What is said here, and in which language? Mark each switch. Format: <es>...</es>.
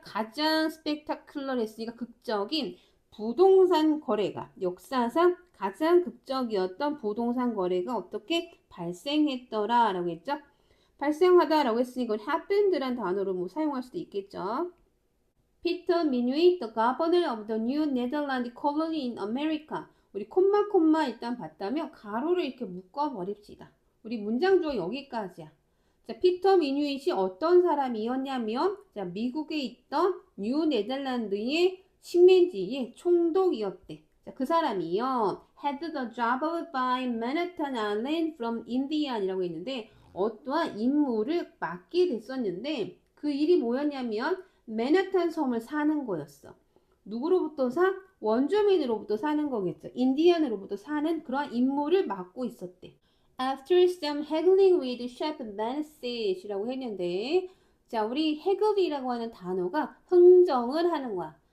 <ko>가장 스펙타클러 했으니까 극적인 부동산 거래가 역사상 가장 극적이었던 부동산 거래가 어떻게 발생했더라 라고 했죠. 발생하다 라고 했으니까 happened란 단어로 뭐 사용할 수도 있겠죠.</ko> <en>Peter Minuit, the governor of the New Netherlands colony in America.</en> <ko>우리 콤마 일단 봤다면 가로를 이렇게 묶어버립시다. 우리 문장 주어 여기까지야. 자, 피터 미뉴잇이 어떤 사람이었냐면 자, 미국에 있던 뉴 네덜란드의 식민지의 총독이었대. 자, 그 사람이요.</ko> <en>had the job of buying Manhattan Island from Indian이라고 했는데</en> <ko>어떠한 임무를 맡게 됐었는데 그 일이 뭐였냐면 맨하탄 섬을 사는 거였어. 누구로부터 사? 원주민으로부터 사는 거겠죠. 인디언으로부터 사는 그런 임무를 맡고 있었대.</ko> <en>After some haggling with Chef Beness</en> <ko>이라고 했는데 자, 우리 haggle이라고 하는 단어가 흥정을 하는 거야.</ko>